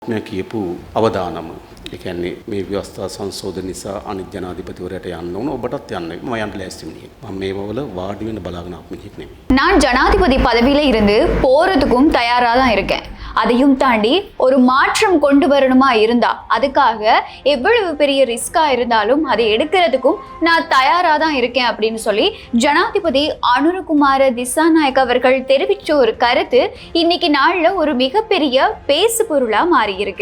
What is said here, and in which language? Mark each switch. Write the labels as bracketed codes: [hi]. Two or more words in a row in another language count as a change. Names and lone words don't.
[si] මේ කියපු අවදානම ඒ කියන්නේ මේ ව්‍යවස්ථා සංශෝධන නිසා අනිත් ජනාධිපතිවරයාට යන්න ඕන ඔබටත් යන්න මම යන්න ලෑස්ති මිනිහෙක්. මම මේවවල වාඩි වෙන්න බලාගෙන ආපු මිනිහෙක් නෙමෙයි. [ta] நான் ஜனாதிபதி பதவியில இருந்து போறதுக்கும் தயாரா தான் இருக்கேன். அதையும் தாண்டி ஒரு மாற்றம் கொண்டு வரணுமா இருந்தா அதுக்காக எவ்வளவு பெரிய ரிஸ்கா இருந்தாலும் அதை எடுக்கிறதுக்கும் நான் தயாரா தான் இருக்கேன் அப்படின்னு சொல்லி ஜனாதிபதி அனுரகுமார திசாநாயக் அவர்கள் தெரிவிச்ச ஒரு கருத்து இன்னைக்கு நாள்ல ஒரு மிகப்பெரிய பேசு பொருளா மாறி இருக்கு.